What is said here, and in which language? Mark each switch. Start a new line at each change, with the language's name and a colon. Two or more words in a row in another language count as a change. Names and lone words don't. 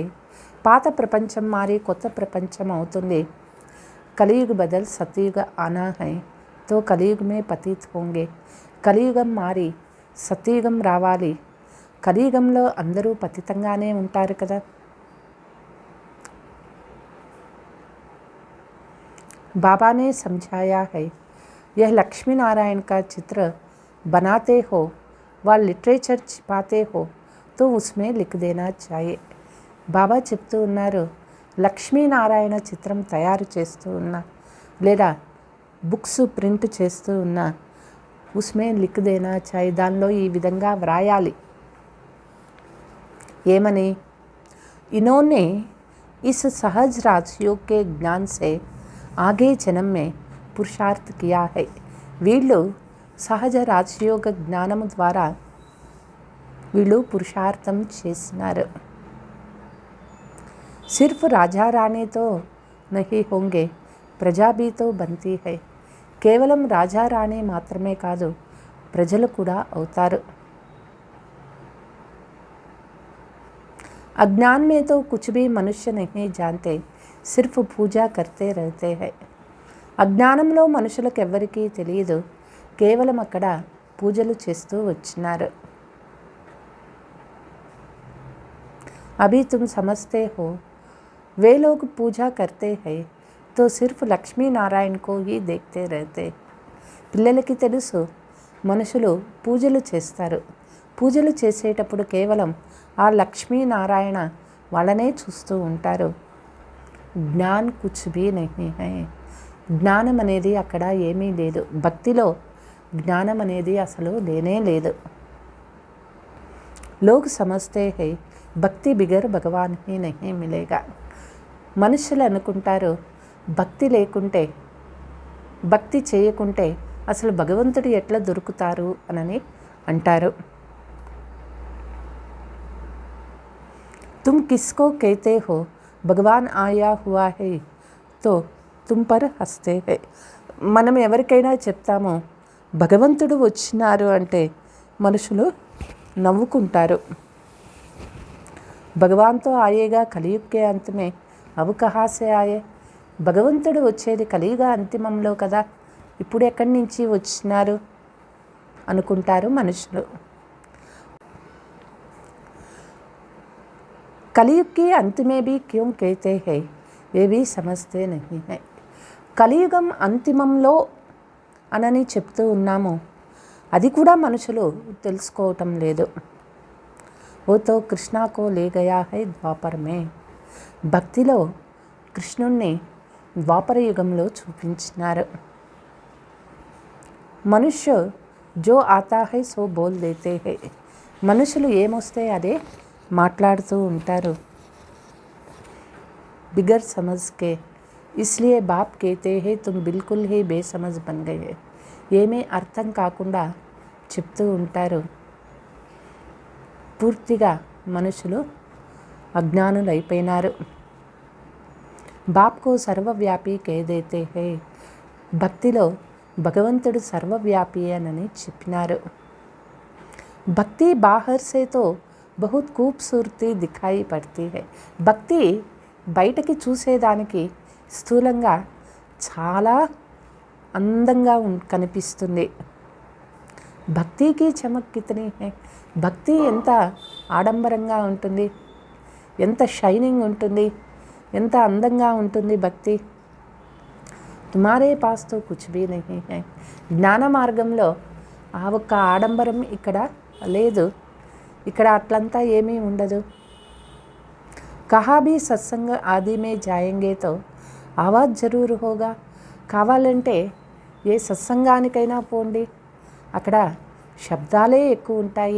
Telugu: పాత ప్రపంచం మారి కొత్త ప్రపంచం అవుతుంది.
Hindi: कलियुग बदल सतयुग आना है तो कलियुग में पतित होंगे.
Telugu: కలియుగం మారి సత్యుగం రావాలి. కలియుగంలో అందరూ పతితంగానే ఉంటారు కదా.
Hindi: बाबा ने समझाया है, यह लक्ष्मी नारायण का चित्र बनाते हो व लिटरेचर छिपाते हो तो उसमें लिख देना चाहिए.
Telugu: బాబా చెప్తూ ఉన్నారు, లక్ష్మీనారాయణ చిత్రం తయారు చేస్తూ ఉన్నా లేదా
English: books print
Telugu: చేస్తూ ఉన్నా
Hindi: उसमें लिख देना चाहिए,
Telugu: దానిలో ఈ విధంగా వ్రాయాలి. ఏమని?
Hindi: इन्होंने इस सहज राजयोग के ज्ञान से आगे जन्म में पुरुषार्थ किया है.
Telugu: వీళ్ళు సహజ రాజయోగ జ్ఞానము ద్వారా వీళ్ళు పురుషార్థం చేసినారు.
Hindi: सिर्फ राजा रानी तो नहीं होंगे प्रजा भी तो बनती है.
Telugu: కేవలం రాజా రాణి మాత్రమే కాదు, ప్రజలు కూడా అవుతారు.
Hindi: अज्ञान में तो कुछ भी मनुष्य नहीं जानते, सिर्फ पूजा करते रहते हैं.
Telugu: అజ్ఞానంలో మనుషులకు ఎవ్వరికీ తెలియదు, కేవలం అక్కడ పూజలు చేస్తూ వచ్చినారు.
Hindi: अभी तुम समझते हो वे लोग पूजा करते हैं तो सिर्फ లక్ష్మీ నారాయణ को ही देखते रहते.
Telugu: పిల్లలకి తెలుసు మనుషులు పూజలు చేస్తారు, పూజలు చేసేటప్పుడు కేవలం ఆ లక్ష్మీనారాయణ వాళ్ళనే చూస్తూ ఉంటారు.
Hindi: ज्ञान कुछ भी नहीं है.
Telugu: జ్ఞానం అనేది అక్కడ ఏమీ లేదు. భక్తిలో జ్ఞానం అనేది అసలు లేనే లేదు.
Hindi: लोग समझते हैं भक्ति बिगर भगवान ही नहीं मिलेगा.
Telugu: మనుషులు అనుకుంటారు భక్తి లేకుంటే, భక్తి చేయకుంటే అసలు భగవంతుడు ఎట్లా దొరుకుతారు అని అంటారు.
Hindi: तुम किसको कहते हो भगवान आया हुआ है तो तुम पर हंसते हैं.
Telugu: మనం ఎవరికైనా చెప్తామో భగవంతుడు వచ్చినారు అంటే మనుషులు నవ్వుకుంటారు.
Hindi: भगवान तो आएगा कलियुग के अंत में अब कहाँ से आए.
Telugu: భగవంతుడు వచ్చేది కలియుగ అంతిమంలో కదా, ఇప్పుడు ఎక్కడి నుంచి వచ్చినారు అనుకుంటారు మనుషులు.
Hindi: कलयुग के अंत में भी क्यों कहते हैं ये भी समझते नहीं है.
Telugu: కలియుగం అంతిమంలో అనని చెప్తూ ఉన్నాము, అది కూడా మనుషులు తెలుసుకోవటం లేదు.
Hindi: वो तो कृष्णा को ले गया है द्वापर में.
Telugu: భక్తిలో కృష్ణుణ్ణి ద్వాపర యుగంలో చూపించినారు.
Hindi: मनुष्य जो आता है सो बोल देते हैं.
Telugu: మనుషులు ఏమొస్తే అదే మాట్లాడుతూ ఉంటారు.
Hindi: बिगर समझ के इसलिए बाप कहते हैं तुम बिल्कुल ही बेसमझ बन गए.
Telugu: ఏమీ అర్థం కాకుండా చెప్తూ ఉంటారు. పూర్తిగా మనుషులు అజ్ఞానులైపోయినారు.
Hindi: बाप को सर्वव्यापी कह देते हैं.
Telugu: భక్తిలో భగవంతుడు సర్వవ్యాపి అని చెప్పినారు.
Hindi: भक्ति बाहर से तो बहुत खूबसूरती दिखाई पड़ती है.
Telugu: భక్తి బయటకి చూసేదానికి స్థూలంగా చాలా అందంగా కనిపిస్తుంది.
Hindi: भक्ति की चमक कितनी है.
Telugu: భక్తి ఎంత ఆడంబరంగా ఉంటుంది, ఎంత షైనింగ్ ఉంటుంది. ఎంత అందంగా ఉంటుంది భక్తి.
Hindi: तुम्हारे पास तो कुछ भी नहीं है.
Telugu: జ్ఞాన మార్గంలో ఆ ఒక్క ఆడంబరం ఇక్కడ లేదు. ఇక్కడ అట్లంతా ఏమీ ఉండదు.
Hindi: कहाँ भी सत्संग आदि में जाएंगे तो आवाज़ ज़रूर होगा.
Telugu: కావాలంటే ఏ సత్సంగానికైనా పోండి, అక్కడ శబ్దాలే ఎక్కువ ఉంటాయి.